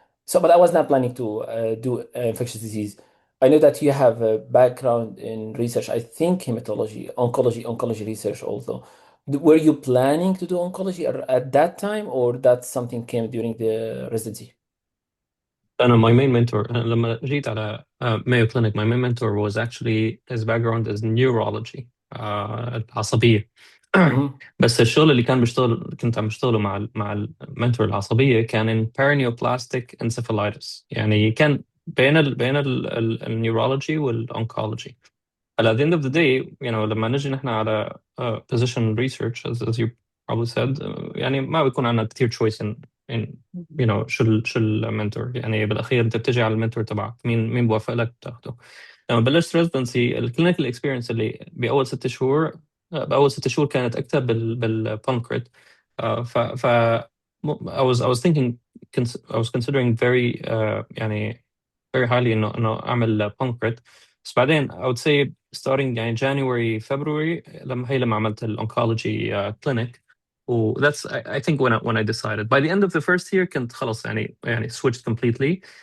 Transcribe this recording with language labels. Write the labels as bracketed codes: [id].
[en] So, but I was not planning to do infectious disease. I know that you have a background in research. I think hematology, oncology research also. Were you planning to do oncology at that time, or that something came during the residency? [ar] أنا [en] my main mentor لما جيت على Mayo Clinic my main mentor was actually his background is neurology [ar] العصبية بس الشغل اللي كنت عم بشتغله مع المنتور العصبية كان [en] in paraneoplastic encephalitis [ar] يعني كان بين النيورولوجي والأونكولوجي. At the end of the day لما نجي نحن على [en] position research as you probably said [ar] يعني ما بيكون عندنا كتير choice in شو المنتور يعني بالاخير انت بتجي على المنتور تبعك مين بوافق لك بتاخده. لما بلشت ريزدنسي الكلينيكال اكسبيرينس اللي باول 6 شهور كانت اكثر بالبانكريت. [en] ف I was thinking I was considering very يعني very highly [ar] انه اعمل بانكريت. بس بعدين [en] I would say starting يعني January February [ar] لما عملت الأونكولوجي [en] clinic و that's I think when I decided by the end of the first year [ar] كنت خلص يعني [en] switched completely.